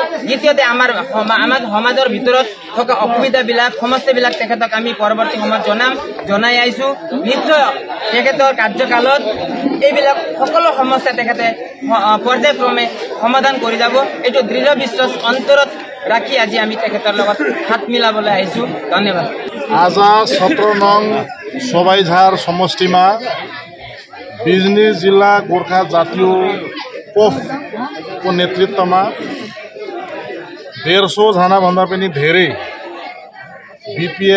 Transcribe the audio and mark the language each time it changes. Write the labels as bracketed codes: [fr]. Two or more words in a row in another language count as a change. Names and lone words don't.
[as] দ্বিতীয়তে আমাৰ সমাজৰ ভিতৰত থকা অসুবিধাবিলাক সমস্যাবিলাক তেখেতক আমি পৰৱৰ্তী সময়ত জনাই আহিছো। নিশ্চয় তেখেতৰ কাৰ্যকালত এইবিলাক সকলো সমস্যা তেখেতে পৰ্যায়ক্ৰমে সমাধান কৰি যাব, এইটো দৃঢ় বিশ্বাস অন্তৰত ৰাখি আজি আমি তেখেতৰ লগত হাত মিলাবলৈ আহিছো। ধন্যবাদ। [ne] आज 17 नङ सबाइझार समष्टिमा बिजनी जिल्ला गोर्खा जातीय पोफको नेतृत्वमा 150 जना भन्दा पनि धेरै बीपीएफ